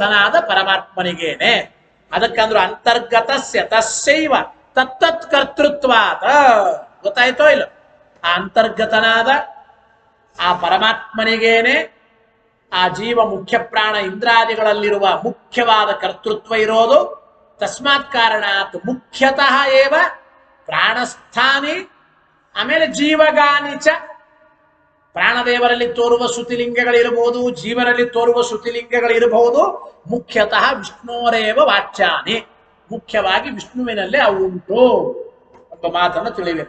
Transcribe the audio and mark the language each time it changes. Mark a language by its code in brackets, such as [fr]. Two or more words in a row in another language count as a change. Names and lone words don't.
[kn] ಅಂತರ್ಗತನಾದ ಪರಮಾತ್ಮನಿಗೇನೆ. [sa] ಅದಕ್ಕಂದ್ರು ಅಂತರ್ಗತಸ್ಯ ತಸ್ಯೈವ ತತ್ತತ್ ಕರ್ತೃತ್ವಾತ. [kn] ಗೊತ್ತಾಯ್ತೋ ಇಲ್ಲ? ಆ ಅಂತರ್ಗತನಾದ ಆ ಪರಮಾತ್ಮನಿಗೇನೆ ಆ ಜೀವ ಮುಖ್ಯ ಪ್ರಾಣ ಇಂದ್ರಾದಿಗಳಲ್ಲಿರುವ ಮುಖ್ಯವಾದ ಕರ್ತೃತ್ವ ಇರೋದು. [sa] ತಸ್ಮಾತ್ ಕಾರಣಾತ್ ಮುಖ್ಯತಃ ಏವ ಪ್ರಾಣಸ್ಥಾನಿ, ಆಮೇಲೆ ಜೀವಗಾನಿಚ. [kn] ಪ್ರಾಣದೇವರಲ್ಲಿ ತೋರುವ ಶ್ರುತಿಲಿಂಗಗಳಿರಬಹುದು, ಜೀವನಲ್ಲಿ ತೋರುವ ಶ್ರುತಿಲಿಂಗಗಳಿರಬಹುದು. [sa] ಮುಖ್ಯತಃ ವಿಷ್ಣೋರೇವ ವಾಚ್ಯಾನಿ, [kn] ಮುಖ್ಯವಾಗಿ ವಿಷ್ಣುವಿನಲ್ಲೇ ಅವು ಉಂಟು ಎಂಬ ಮಾತನ್ನು ತಿಳಿಬೇಕು.